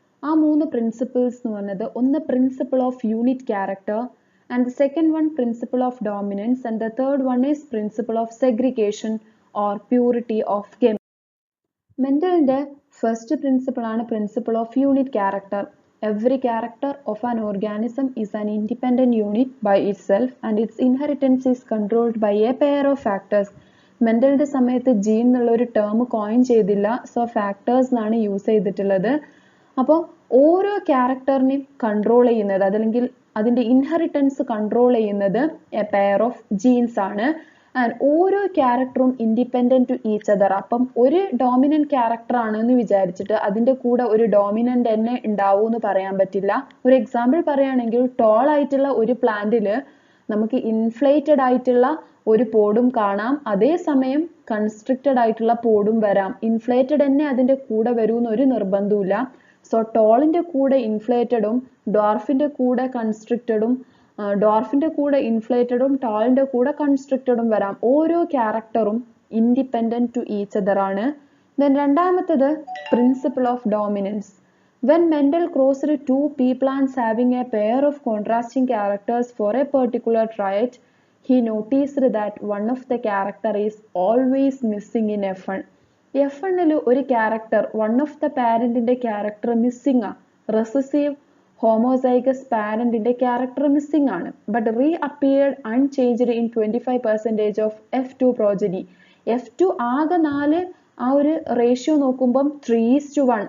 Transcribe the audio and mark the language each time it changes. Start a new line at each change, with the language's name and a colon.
Malayalam: ആ 3 പ്രിൻസിപ്പിൾസ് എന്ന് പറഞ്ഞത് ഒന്ന്
English: Principle of unit character, and the second one principle of dominance, and the third one is principle of segregation or purity of game.
Malayalam: മെൻഡലിന്റെ first principle ആണ് principle of unit character.
English: Every character of an organism is an independent unit by itself and its inheritance is controlled by a pair of factors.
Malayalam: മെന്റലിന്റെ സമയത്ത് gene എന്നുള്ള ഒരു term coin ചെയ്തില്ല, so factors എന്നാണ് use ചെയ്തിട്ടുള്ളത്. അപ്പോൾ ഓരോ ക്യാരക്ടറിനെയും control ചെയ്യുന്നത്, അതല്ലെങ്കിൽ അതിന്റെ ഇൻഹെറിറ്റൻസ് കൺട്രോൾ ചെയ്യുന്നത് എ പെയർ ഓഫ് ജീൻസ് ആണ്. ആൻഡ് ഓരോ ക്യാരക്ടറും
English: Independent to each other.
Malayalam: അപ്പം ഒരു ഡോമിനന്റ് ക്യാരക്ടർ ആണെന്ന് വിചാരിച്ചിട്ട് അതിന്റെ കൂടെ ഒരു ഡോമിനന്റ് തന്നെ ഉണ്ടാവൂ എന്ന് പറയാൻ പറ്റില്ല. ഒരു എക്സാമ്പിൾ പറയുകയാണെങ്കിൽ ടോൾ ആയിട്ടുള്ള ഒരു പ്ലാന്റിൽ നമുക്ക് ഇൻഫ്ലേറ്റഡ് ആയിട്ടുള്ള ഒരു പോഡും കാണാം, അതേസമയം കൺസ്ട്രിക്റ്റഡ് ആയിട്ടുള്ള പോഡും വരാം. ഇൻഫ്ലേറ്റഡ് തന്നെ അതിൻ്റെ കൂടെ വരുമെന്ന് ഒരു നിർബന്ധമില്ല. സോ ടോളിൻ്റെ കൂടെ ഇൻഫ്ലേറ്റഡും ഡ്വാർഫിൻ്റെ കൂടെ കൺസ്ട്രിക്റ്റഡും ഡ്വാർഫിൻ്റെ കൂടെ ഇൻഫ്ലേറ്റഡും ടോളിൻ്റെ കൂടെ കൺസ്ട്രിക്റ്റഡും വരാം. ഓരോ ക്യാരക്ടറും
English: independent to each other
Malayalam: ആണ്. ദെൻ രണ്ടാമത്തത് principle of dominance.
English: When Mendel crossed two pea plants having a pair of contrasting characters for a particular trait, he noticed that one of the character is always missing in F1.
Malayalam: F1 ഒരു character one of the പാരന്റിന്റെ character missing ആ, recessive homozygous പാരന്റിന്റെ character missing ആണ്.
English: But reappeared unchanged in 25% of F2 progeny.
Malayalam: F2 ആകെ 4 ആ ഒരു ratio നോക്കുമ്പം 3:1.